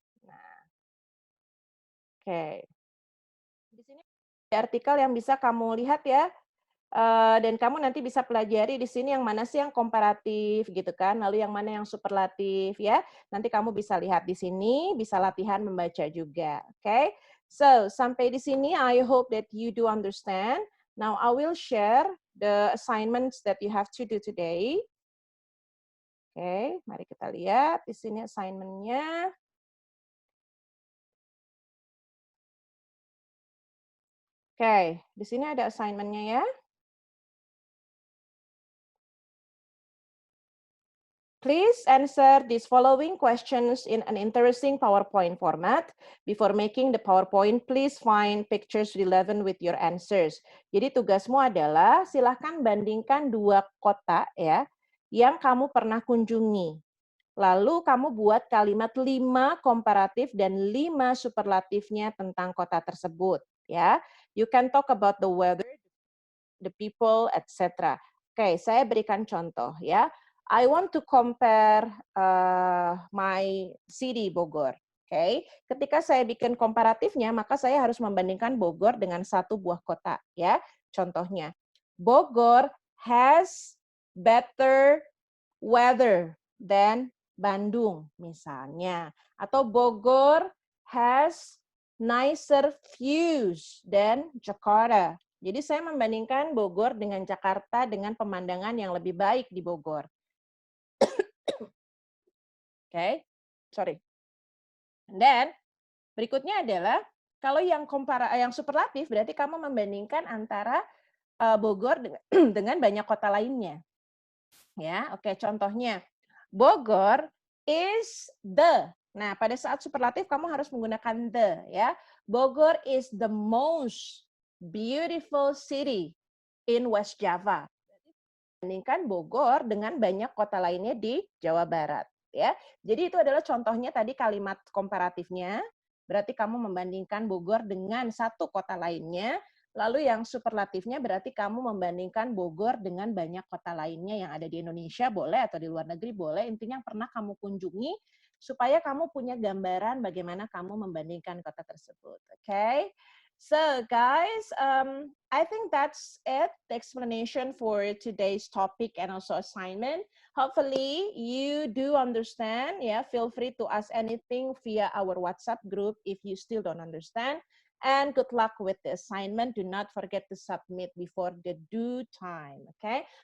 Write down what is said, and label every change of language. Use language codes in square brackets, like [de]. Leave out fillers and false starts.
[id] Nah, oke. Di sini ada artikel yang bisa kamu lihat ya. Dan kamu nanti bisa pelajari di sini yang mana sih yang komparatif gitu kan, lalu yang mana yang superlatif ya. Nanti kamu bisa lihat di sini, bisa latihan membaca juga. Oke. [en] So, [id] sampai di sini [en] I hope that you do understand. Now I will share the assignments that you have to do today. [id] Oke, mari kita lihat di sini assignment-nya. Oke, di sini ada assignment-nya ya. [en] Please answer these following questions in an interesting PowerPoint format. Before making the PowerPoint, please find pictures relevant with your answers. [id] Jadi tugasmu adalah silahkan bandingkan 2 kota ya yang kamu pernah kunjungi. Lalu kamu buat kalimat 5 komparatif dan 5 superlatifnya tentang kota tersebut ya. [en] You can talk about the weather, the people, etc. [id] Oke, saya berikan contoh ya. [en] I want to compare my city Bogor. [id] Oke, ketika saya bikin komparatifnya, maka saya harus membandingkan Bogor dengan satu buah kota ya. [en] Contohnya, Bogor has better weather than Bandung [id] misalnya, atau [en] Bogor has nicer views than Jakarta. [id] Jadi saya membandingkan Bogor dengan Jakarta dengan pemandangan yang lebih baik di Bogor. Oke, sorry. Dan berikutnya adalah kalau yang superlatif berarti kamu membandingkan antara Bogor dengan banyak kota lainnya. Ya, oke, contohnya Bogor [en] is the. [id] Nah, pada saat superlatif kamu harus menggunakan the ya. [en] Bogor is the most beautiful city in West Java. [id] Bandingkan Bogor dengan banyak kota lainnya di Jawa Barat ya. Jadi itu adalah contohnya tadi kalimat komparatifnya. Berarti kamu membandingkan Bogor dengan satu kota lainnya. Lalu yang superlatifnya berarti kamu membandingkan Bogor dengan banyak kota lainnya yang ada di Indonesia boleh atau di luar negeri boleh. Intinya yang pernah kamu kunjungi supaya kamu punya gambaran bagaimana kamu membandingkan kota tersebut. Oke. [en] So guys, I think that's it, the explanation for today's topic and also assignment. Hopefully you do understand. Yeah, feel free to ask anything via our WhatsApp group if you still don't understand. And good luck with the assignment. Do not forget to submit before the due time, okay?